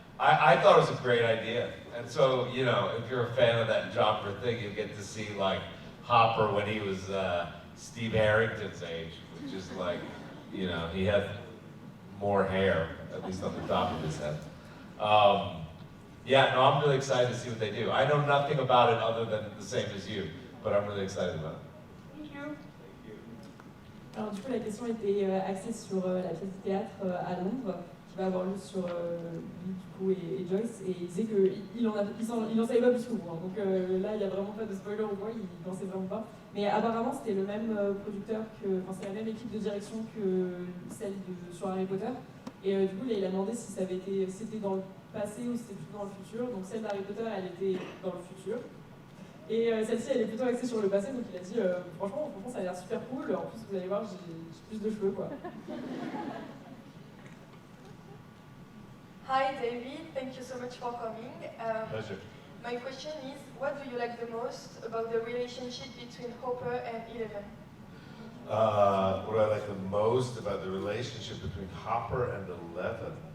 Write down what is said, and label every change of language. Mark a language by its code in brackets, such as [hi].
[en] I thought it was a great idea. And so, you know, if you're a fan of that Jopper thing, you get to see like Hopper when he was Steve Harrington's age, which is like, you know, he had more hair, at least on the top of his head. Yeah, no, I'm really excited to see what they do. I know nothing about it other than the same as you, but I'm really excited about it. Thank you. [fr] Alors du coup la question était axée sur la pièce de théâtre à Londres qui va avoir lieu sur lui du coup et Joyce, et il disait qu'il en savait pas plus que vous, hein. Donc là il n'y a vraiment pas de spoiler ou quoi, il n'en sait vraiment pas. Mais apparemment c'était le même producteur c'est la même équipe de direction que celle sur Harry Potter, et du coup il a demandé si c'était dans le passé ou c'était plutôt dans le futur. Donc celle d'Harry Potter elle était dans le futur. Et celle-ci, elle est plutôt axée sur le passé, donc il a dit franchement, ça a l'air super cool. En plus, vous allez voir, j'ai plus de cheveux, quoi. [en] Hi, David. Thank you so much for coming. Pleasure. My question is, what do you like the most about the relationship between Hopper and Eleven? What I like the most about the relationship between Hopper and Eleven?